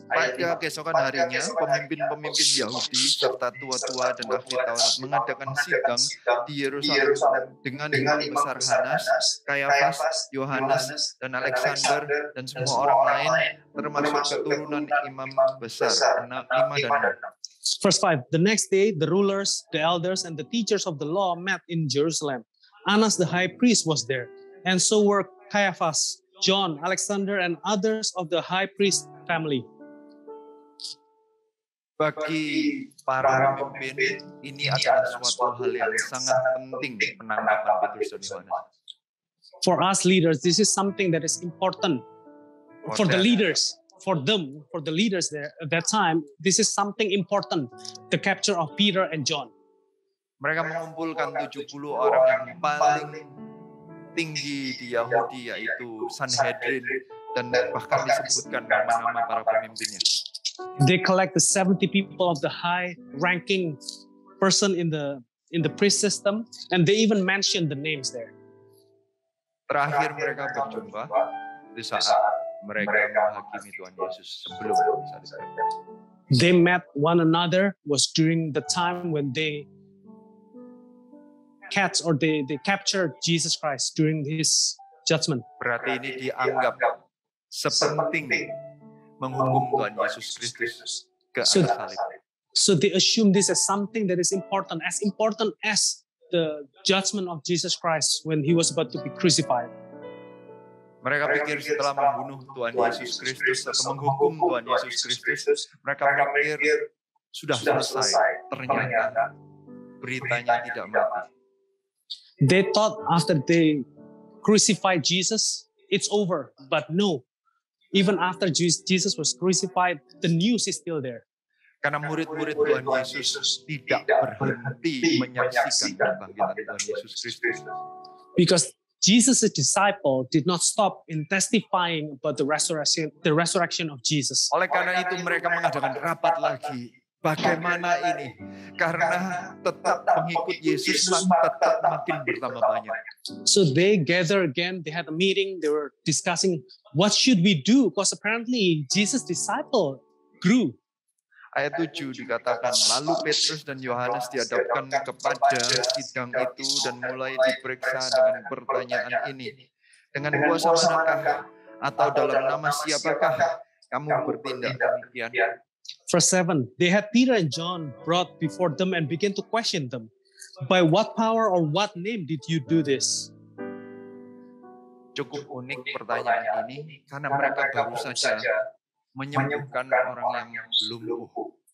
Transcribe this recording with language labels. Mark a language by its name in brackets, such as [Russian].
[Indonesian] Pada keesokan harinya, pemimpin-pemimpin Yahudi serta tua-tua dan ahli Taurat mengadakan sidang di Yerusalem dengan imam besar Hanas, Kayafas, Yohanes, dan Alexander, dan semua orang lain, termasuk keturunan imam besar, 5 dan 6. [English] Verse 5, the next day, the rulers, the elders, and the teachers of the law met in Jerusalem. Annas the high priest was there, and so were Caiaphas, John, Alexander, and others of the high priest family. [Indonesian] Bagi para pemimpin, ini adalah suatu hal yang sangat penting penangkapan Petrus dan Yohanes. [English] For us leaders, this is something that is important. For the leaders, for the leaders there at that time, this is something important, the capture of Peter and John. [Indonesian] Mereka mengumpulkan 70 orang yang paling tinggi di Yahudi, yaitu Sanhedrin, dan bahkan disebutkan nama-nama para pemimpinnya. [English] They collect the 70 people of the high-ranking person in the priest system, and they even mention the names there. [Indonesian] Terakhir mereka berjumpa di saat mereka menghakimi Tuhan Yesus sebelum salib. [English] They met one another was during the time when they captured Jesus Christ during his judgment. [Indonesian] Berarti ini dianggap sepenting menghukum Tuhan Yesus Kristus ke atas salib. [English] So they assume this as something that is important as the judgment of Jesus Christ when he was about to be crucified. [Indonesian] Mereka pikir setelah membunuh Tuhan Yesus Kristus atau menghukum Tuhan Yesus Kristus, mereka pikir sudah selesai. Ternyata beritanya tidak mati. [English] They thought after they crucified Jesus, it's over. But no, even after Jesus was crucified, the news is still there. [Indonesian] Karena murid-murid Tuhan Yesus tidak berhenti menyaksikan kebangkitan Tuhan Yesus Kristus. [English] Because Jesus' disciple did not stop in testifying about the resurrection of Jesus. [Indonesian] Oleh karena itu mereka mengadakan rapat lagi. Bagaimana ini? Karena tetap pengikut Yesus tetap makin bertambah banyak. [English] So they gather again, they had a meeting, they were discussing what should we do? Because apparently Jesus' disciple grew. [Indonesian] Ayat 7 dikatakan, lalu Petrus dan Yohanes dihadapkan kepada sidang itu dan mulai diperiksa dengan pertanyaan ini. Dengan kuasa manakah atau dalam nama siapakah kamu bertindak demikian? [English] Verse 7, they had Peter and John brought before them and began to question them. By what power or what name did you do this? [Indonesian] Cukup unik pertanyaan ini karena mereka baru saja menyembuhkan orang yang lumpuh.